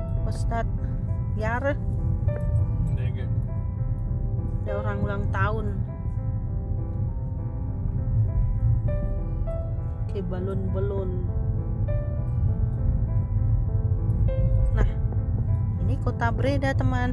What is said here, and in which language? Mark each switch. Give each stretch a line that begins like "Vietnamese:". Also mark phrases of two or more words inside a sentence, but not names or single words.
English: was that?
Dutch: Jaren? Denk ik.
Indonesian: Ada orang ulang tahun. Oke, balon-balon. Nah, ini kota Breda, teman.